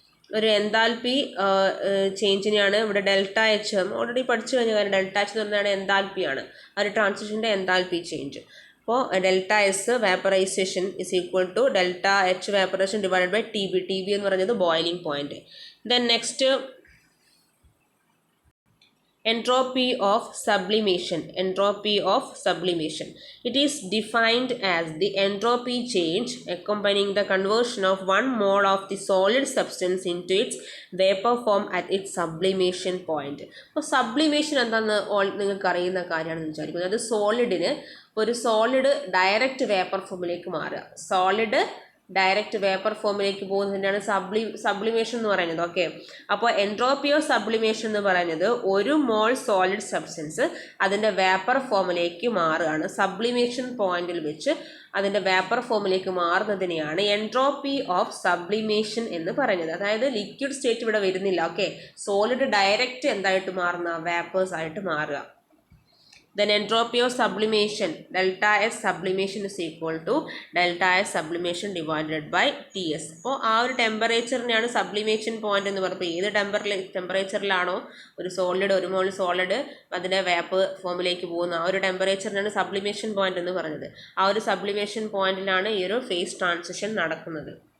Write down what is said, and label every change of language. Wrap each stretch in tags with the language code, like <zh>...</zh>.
<ml>ഒരു എൻതാൽപ്പി ചേഞ്ചിനെയാണ് ഇവിടെ delta H already പഠിച്ചു കഴിഞ്ഞ കാര്യം. ഡെൽറ്റ എച്ച് എന്ന് പറഞ്ഞാൽ എൻതാൽപ്പിയാണ്, ആ ഒരു ട്രാൻസിഷൻ്റെ എൻതാൽപ്പി ചേഞ്ച്.</ml> <en>അപ്പോൾ delta S vaporization is equal to delta H vaporization divided by T B.</en> <ml>T B എന്ന് പറയുന്നത് boiling point.</ml> <en>Then next entropy of sublimation. Entropy of sublimation, it is defined as the entropy change accompanying the conversion of one mole of the solid substance into its vapor form at its sublimation point.</en> <ml>അപ്പോൾ sublimation എന്താണെന്ന് നിങ്ങൾക്ക് അറിയുന്ന കാര്യമാണെന്ന് വിചാരിക്കുന്നത്. അത് സോളിഡിന് ഒരു solid direct vapour ഫോമിലേക്ക് മാറുക. സോളിഡ് ഡയറക്റ്റ് വേപ്പർ ഫോമിലേക്ക് പോകുന്നതിനാണ് സബ്ലിമേഷൻ എന്ന് പറയുന്നത്. ഓക്കെ. അപ്പോൾ എൻട്രോപ്പി ഓഫ് സബ്ലിമേഷൻ എന്ന് പറയുന്നത് ഒരു മോൾ സോളിഡ് സബ്സ്റ്റൻസ് അതിൻ്റെ വേപ്പർ ഫോമിലേക്ക് മാറുകയാണ്. സബ്ലിമേഷൻ പോയിന്റിൽ വെച്ച് അതിൻ്റെ വേപ്പർ ഫോമിലേക്ക് മാറുന്നതിനെയാണ് എൻട്രോപ്പി ഓഫ് സബ്ലിമേഷൻ എന്ന് പറയുന്നത്. അതായത് ലിക്വിഡ് സ്റ്റേറ്റ് ഇവിടെ വരുന്നില്ല. ഓക്കെ. സോളിഡ് ഡയറക്റ്റ് എന്തായിട്ട് മാറുന്ന? വേപ്പേഴ്സ് ആയിട്ട് മാറുക.</ml> <en>Then entropy of sublimation, delta S sublimation is equal to delta S sublimation divided by Ts.</en> <ml>അപ്പോൾ ആ ഒരു ടെമ്പറേച്ചറിനെയാണ് സബ്ലിമേഷൻ പോയിന്റ് എന്ന് പറയുന്നത്. ഏത് ടെമ്പറേച്ചറിലാണോ ഒരു സോളിഡ്, ഒരു മോൾ സോളിഡ് അതിൻ്റെ വേപ്പർ ഫോമിലേക്ക് പോകുന്ന ആ ഒരു ടെമ്പറേച്ചറിനാണ് സബ്ലിമേഷൻ പോയിന്റ് എന്ന് പറഞ്ഞത്. ആ ഒരു സബ്ലിമേഷൻ പോയിന്റിലാണ് ഈ ഒരു ഫേസ് ട്രാൻസിഷൻ നടക്കുന്നത്.</ml>